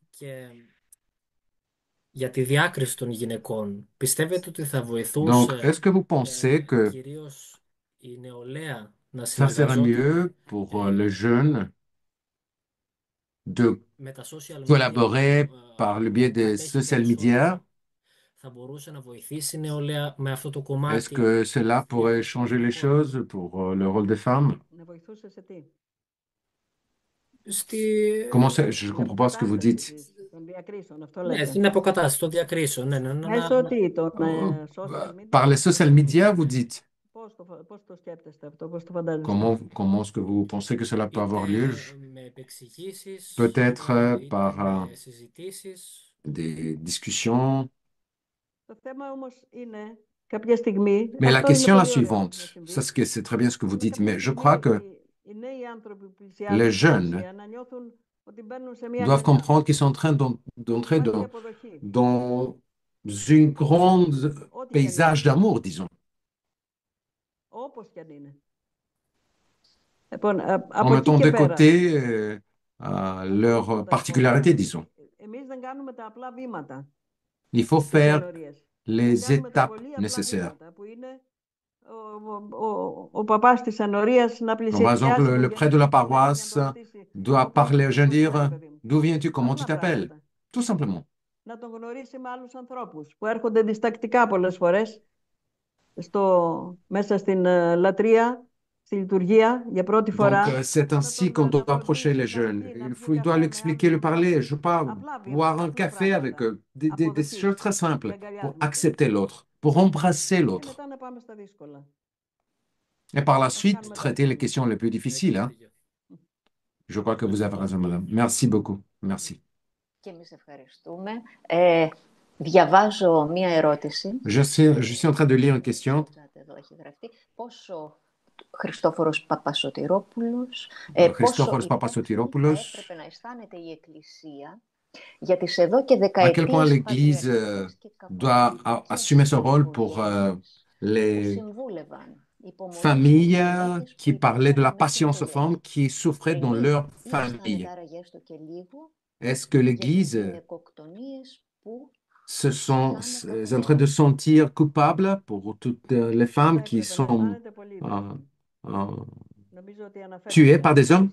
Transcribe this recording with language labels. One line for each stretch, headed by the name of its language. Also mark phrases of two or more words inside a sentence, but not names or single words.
French: Donc, est-ce que vous pensez que ça serait mieux pour les jeunes de collaborer par le biais des
English: social media?
French: Est-ce que cela pourrait changer les choses pour le rôle des femmes?
Greek: Να βοηθούσε σε τι.
French: Comment ça? Je ne comprends pas ce que vous dites.
Greek: Των διακρίσεων, αυτό Ναι, λέτε. στην αποκατάσταση των διακρίσεων. Ναι, Μέσω τι, των social
French: Par les
Greek: media.
English: social media,
French: vous dites.
Greek: Πώς το σκέπτεστε αυτό, πώς το φαντάζεστε.
French: Comment est-ce que vous pensez que cela peut avoir lieu?
Greek: με επεξηγήσεις,
French: Peut-être par
Greek: με συζητήσεις.
French: des discussions.
Greek: Το θέμα όμως είναι κάποια στιγμή.
French: Mais la
Greek: Αυτό είναι
French: question est la
Greek: πολύ ωραίο να
French: suivante.
Greek: συμβεί.
French: C'est très bien ce que vous
Greek: Είναι
French: dites,
Greek: κάποια
French: mais je
Greek: στιγμή
French: crois que
Greek: οι νέοι άνθρωποι που
French: les
Greek: πλησιάζουν την
French: jeunes
Greek: εκκλησία να νιώθουν ότι μπαίνουν σε μια
French: doivent
Greek: γενιά.
French: comprendre qu'ils sont en train d'entrer
Greek: Υπάρχει αποδοχή.
French: dans une grande
Greek: Ό,τι και αν
French: paysage
Greek: είναι.
French: d'amour, disons.
Greek: Όπως και αν είναι. Λοιπόν,
French: En
Greek: από εκεί
French: mettant
Greek: και
French: de
Greek: πέρα.
French: côté leurs particularités, disons.
Greek: Εμείς δεν κάνουμε τα απλά βήματα.
French: Il faut
Greek: Στις
French: faire
Greek: ενορίες.
French: les
Greek: Κάνουμε τα
French: étapes
Greek: πολύ απλά
French: nécessaires.
Greek: βήματα που είναι ο παπάς της ενορίας να
French: Donc, par
Greek: πλησιάσει
French: exemple,
Greek: τον
French: le prêtre de la
Greek: γενναιόδωρο παιδί
French: paroisse
Greek: για να τον ρωτήσει
French: doit
Greek: από πού
French: parler aux
Greek: έρχεσαι,
French: jeunes,
Greek: πώς είσαι, ρε
French: dire
Greek: παιδί μου.
French: d'où viens-tu, comment tu
Greek: Απλά
French: t'appelles?
Greek: πράγματα.
French: Tout simplement.
Greek: Να τον γνωρίσει με άλλους ανθρώπους που έρχονται διστακτικά πολλές φορές μέσα στην λατρεία, στη λειτουργία για πρώτη
French: Donc,
Greek: φορά.
French: c'est ainsi qu'on doit approcher les jeunes. Il doit lui expliquer, lui parler. Je ne veux pas boire un café avec eux. Des choses très simples pour accepter l'autre, pour embrasser
Greek: Και
French: l'autre.
Greek: μετά να πάμε στα δύσκολα.
French: Et par la suite, traiter les questions les plus difficiles. Hein. Je crois que vous avez raison, madame. Merci beaucoup. Merci.
Greek: Και εμείς ευχαριστούμε. Διαβάζω μία ερώτηση.
French: Je suis en train de lire une question.
Greek: Εδώ έχει γραφτεί. Πόσο Χριστόφορος Παπασωτηρόπουλος,
French: Christophorus Papasotiropoulos.
Greek: θα έπρεπε να αισθάνεται η Εκκλησία για τις εδώ και
French: À quel point
Greek: δεκαετίες
French: l'Église doit assumer ce rôle pour les familles qui parlaient de la patience aux femmes qui souffraient dans leur famille. Est-ce que l'Église se sont est en train de se sentir coupable pour toutes les femmes qui sont tuées par des hommes?